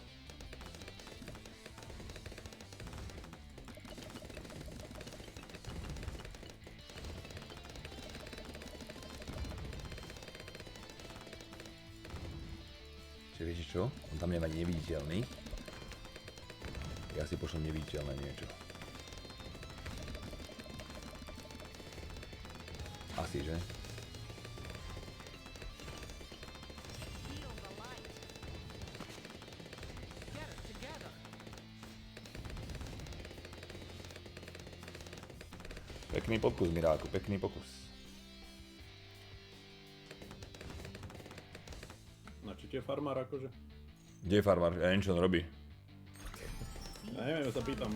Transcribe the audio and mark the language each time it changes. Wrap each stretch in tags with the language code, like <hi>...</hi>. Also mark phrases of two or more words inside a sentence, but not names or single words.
<sk>Čiže viete čo? On tam nemá neviditeľný. Ja si pošlem neviditeľné niečo. Asi, že?</sk> <en>Feel the light. Get it together.</en> <sk>Pekný pokus, Miráku, pekný pokus. Na čo tie farmár akože? Kde je farmár? Ja neviem, čo on robí. Ja neviem, ja sa pýtam.</sk>